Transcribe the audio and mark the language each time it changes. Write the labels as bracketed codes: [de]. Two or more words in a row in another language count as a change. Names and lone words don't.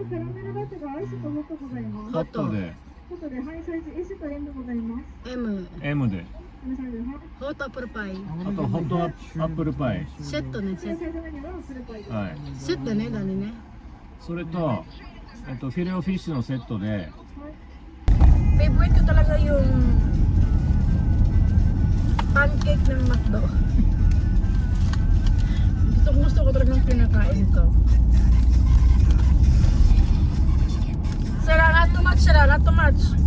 [ja] ホッットトで M M で。ホットアップルパイ。あとホットアップルパイ。セットね、セット。はい。セットね、だね。それとフィレオフィッシュのセットで。 [tl] Favorite ko talaga yung pancake ng McDo. Gusto ko talagang pinakain ko. [en] Sarah, not too much, Sarah, not too much.